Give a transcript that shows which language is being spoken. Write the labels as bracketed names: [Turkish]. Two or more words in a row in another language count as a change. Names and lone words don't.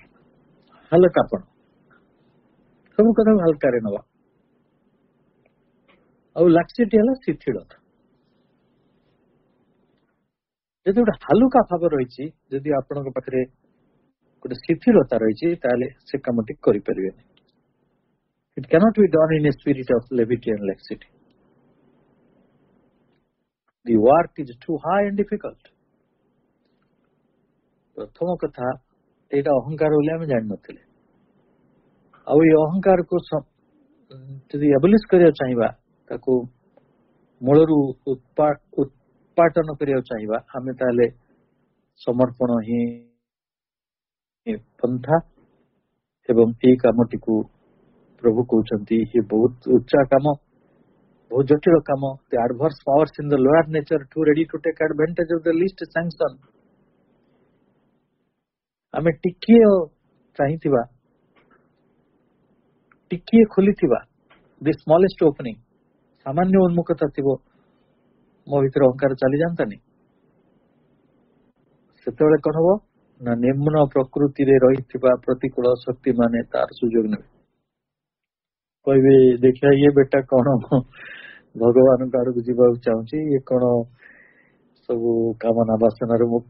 [Odia] ହାଲକାପଣ, ସବୁ କଥା ହାଲକାରେ ନବା। ଆଉ ଲାକ୍ସିଟି ହେଲା ଶିଥିଳତା। ଯଦି ଗୋଟେ ହାଲୁକା ଭାବ ରହିଛି, ଯଦି ଆପଣଙ୍କ ପାଖରେ ଗୋଟେ ଶିଥିଳତା ରହିଛି ତାହେଲେ ସେ କାମଟି କରିପାରିବେନି। [English] It cannot be done in a spirit of levity and laxity. The work is too high and difficult. [Odia] ପ୍ରଥମ କଥା ଏଇଟା ଅହଙ୍କାର ବୋଲି ଆମେ ଜାଣିନଥିଲେ। ଆଉ ଏଇ ଅହଙ୍କାରକୁ ଯଦି ଏବଲିଶ କରିବାକୁ ଚାହିଁବା, ତାକୁ ମୂଳରୁ ଉତ୍ପାଟନ କରିବାକୁ ଚାହିଁବା, ଆମେ ତାହେଲେ ସମର୍ପଣ ହିଁ ପନ୍ଥା। ଏବଂ ଏଇ କାମଟିକୁ ପ୍ରଭୁ କହୁଛନ୍ତି ଇଏ ବହୁତ ଉଚ୍ଚା କାମ, ବହୁତ ଜଟିଳ କାମ। [English] The adverse powers in the lower nature too ready to take advantage of the least sanction. [Odia] ଆମେ ଟିକିଏ ଚାହିଁଥିବା, ଟିକିଏ ଖୋଲିଥିବା, [English] the smallest opening, [Odia] ସାମାନ୍ୟ ଉନ୍ମୁଖତା ଥିବ, ମୋ ଭିତରେ ଅହଙ୍କାର ଚାଲିଯାଆନ୍ତାନି। ସେତେବେଳେ କଣ ହବ ନା ନିମ୍ନ ପ୍ରକୃତିରେ ରହିଥିବା ପ୍ରତିକୂଳ ଶକ୍ତି ମାନେ ତାର ସୁଯୋଗ ନେବେ। କହିବେ ଦେଖିବା ଇଏ ବେଟା କଣ ଭଗବାନଙ୍କ ଆଡକୁ ଯିବାକୁ ଚାହୁଁଛି, ଇଏ କଣ ସବୁ କାମନା ବାସନାରୁ ମୁକ୍ତ